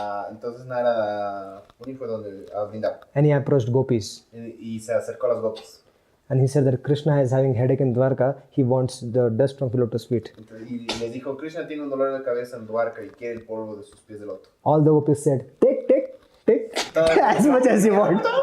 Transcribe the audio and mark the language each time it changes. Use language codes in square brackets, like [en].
[es] Entonces Narada Muni fue a Vrindavan [en] and he approached gopis. [es] y se acercó a los gopis. [en] And he said that Krishna is having headache in Dwarka. He wants the dust from the lotus feet. [es] Y les dijo, Krishna tiene un dolor de cabeza en Dwarka y quiere el polvo de sus pies de loto. [en] All the gopis said, take, as much as you want.